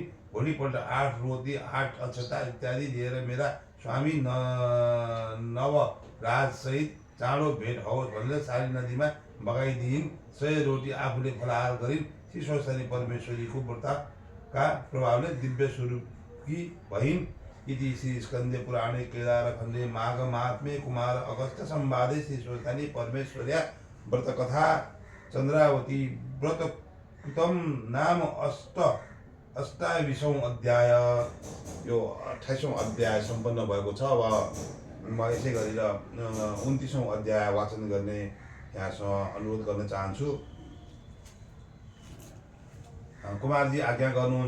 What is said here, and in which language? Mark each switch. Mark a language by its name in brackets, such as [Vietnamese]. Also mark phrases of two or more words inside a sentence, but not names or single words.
[Nepali] भोलिपल्ट 8 रोटी 8 अक्षता इत्यादि लिएर मेरा स्वामी नवराजसहित चाँडो भेट होस् भनेर सारी नदीमा बगाइदिइन्। 100 रोटी आफूले फलाहार गरिन्। शिशोस्तानी परमेश्वरीको व्रतका प्रभावले दिव्य स्वरूपकी भइन्। [Sanskrit] इति श्री स्कन्दे पुराणे केदारखण्डे माघ महात्म्ये कुमार अगस्त्य संवादे शिशोस्तानी परमेश्वर्या व्रतकथा चन्द्रावती व्रतकृतं नाम 28औं अध्याय। [Nepali] यो 28औं अध्याय सम्पन्न भएको छ। अब म यसै गरेर 29औं अध्याय वाचन गर्ने यहाँसँग अनुरोध गर्न चाहन्छु। कुमारजी आज्ञा गर्नुहुन्छ।